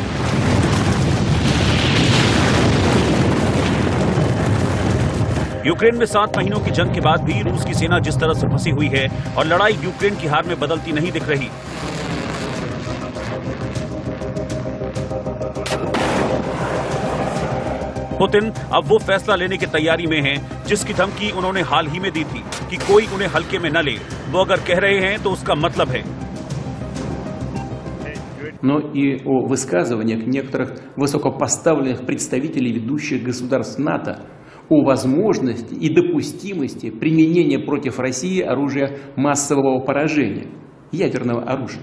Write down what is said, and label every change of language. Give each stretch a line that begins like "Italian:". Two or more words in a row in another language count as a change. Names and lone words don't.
Hindi: यूक्रेन में 7 महीनों की जंग के बाद भी रूस की सेना जिस तरह से फंसी हुई है और लड़ाई यूक्रेन की हार में बदलती नहीं दिख रही। पुतिन अब वो फैसला लेने की तैयारी में हैं जिसकी धमकी उन्होंने हाल ही में दी थी कि कोई उन्हें हल्के में न ले। वो अगर कह रहे हैं तो उसका मतलब है।
Russian: Но и о высказываниях некоторых высокопоставленных представителей ведущих государств НАТО о возможности и допустимости применения против России оружия массового поражения, ядерного оружия.